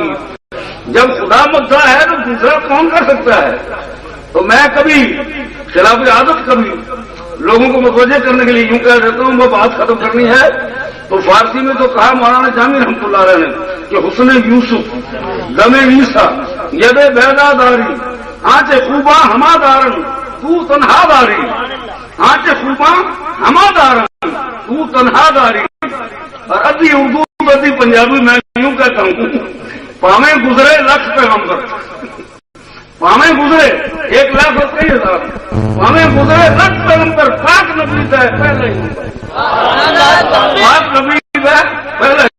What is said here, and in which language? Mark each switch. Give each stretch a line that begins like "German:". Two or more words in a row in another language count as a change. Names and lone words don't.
Urdu: جب خدا مداح ہے تو دوسرا کون کر سکتا ہے؟ تو میں کبھی خلاف عادت کبھی لوگوں کو متوجہ کرنے کے لیے یوں کہہ دیتا ہوں، وہ بات ختم کرنی ہے تو فارسی میں تو کہا مولانا جامی رحمۃ اللہ علیہ نے کہ
Persian: حسن یوسف دم عیسیٰ ید بیدا داری آنچ خوباں ہما دارن تو تنہا داری، آنچ خوباں ہما دارن تو تنہا داری۔
Urdu: اور ادھی اردو ادھی پنجابی میں یوں کہتا ہوں،
Punjabi: پامیں گزرے لکھ پیغمبر، پامیں گزرے 1,00,000 اور 23,000، پامیں گزرے لکھ پیغمبر، پاک نبی ہے پہلے ہی، پاک نبی ہے پہلے ہی۔